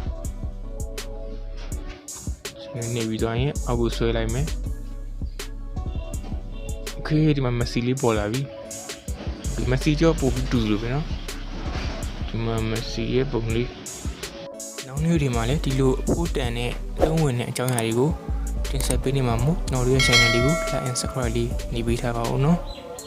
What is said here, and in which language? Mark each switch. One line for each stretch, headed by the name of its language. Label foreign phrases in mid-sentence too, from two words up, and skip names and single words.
Burmese: generate နှိပ်ပြီးသွားရင်အောက်ကိုဆွဲလိုက်မယ် okay ဒီမှာ Messi လေးပေါ်လာပြီဒီ Messi ကြောပို့ပြီးတူလို့ပဲနော်ဒီမှာ Messi ရဲ့ပုံလေးနောက်နေ့ဒီမှာလည်းဒီလိုအဖို့တန်နဲ့သုံးဝင်တဲ့အကြောင်းအရာတွေကိုတင်ဆက်ပေးနေမှာမို့ကျွန်တော်တို့ရဲ့ channel လေးကို
English: like and subscribe
Burmese: လေးနှိပ်ပေးထားပါဦးနော်